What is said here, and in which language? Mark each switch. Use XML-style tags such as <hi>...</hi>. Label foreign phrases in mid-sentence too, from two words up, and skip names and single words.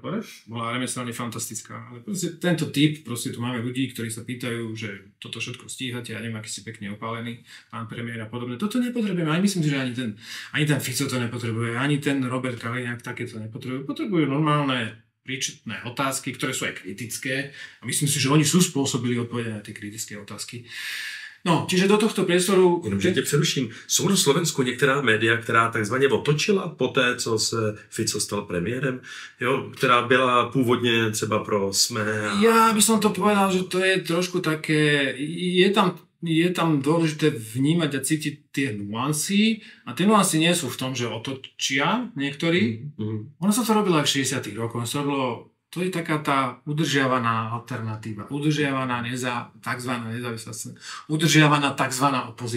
<sk>povedať, bola remeselne fantastická, ale proste tento typ, proste tu máme ľudí, ktorí sa pýtajú, že toto všetko stíhate, ja neviem, aký si pekne opálený, pán premiér a podobne, toto nepotrebujeme, ani myslím si, že ani ten Fico to nepotrebuje, ani ten Robert Kaliňák takéto nepotrebujú, potrebujú normálne príčetné otázky, ktoré sú aj kritické a myslím si, že oni sú spôsobili odpovedať na tie kritické otázky. No, čiže do tohto priestoru...</sk> <cs>Jenomže tě přeruším. Jsou na Slovensku některá média, která takzvaně otočila po té, co se Fico stal premiérem, jo, která byla původně třeba pro SME?</cs> <sk>Ja by som to povedal, že to je trošku také... Je tam dôležité vnímať a cítiť tie nuancy a tie nuancy nie sú v tom, že otočia niektorí. Ono sa to robilo aj v 60. rokoch. To je taká tá udržiavaná alternatíva, udržiavaná takzvaná nezávislá, udržiavaná takzvaná opozícia.</sk>